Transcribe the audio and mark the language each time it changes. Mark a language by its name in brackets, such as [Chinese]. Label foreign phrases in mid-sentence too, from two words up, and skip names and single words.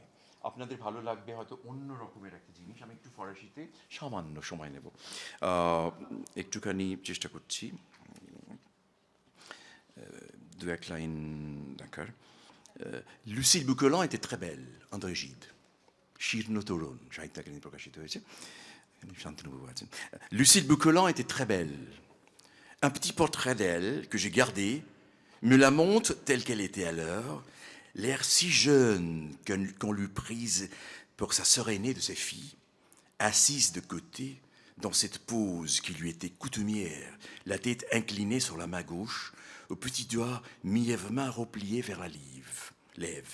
[Bangla] আপনাদের ভালো লাগবে হয়তো অন্য রকমের একটা জিনিস। আমি একটু ফরাসিতে সামান্য সময় নেব, একটুখানি চেষ্টা করছি দু এক লাইন দেখার। [French] Lucille Bouquelan était très belle, André Gide, [Bangla] শীর্ণ তরুণ, সাহিত্য একাডেমি প্রকাশিত হয়েছে। শান্তনুবাবু আছেন। [French] Lucille Bouquelan était très belle. Un petit portrait d'elle que j'ai gardé me la montre telle qu'elle était alors, l'air si jeune qu'on l'eût prise pour sa sœur aînée de ses filles, assise de côté, dans cette pose qui lui était coutumière, la tête inclinée sur la main gauche, aux petits doigts mièvement repliés vers la lèvre.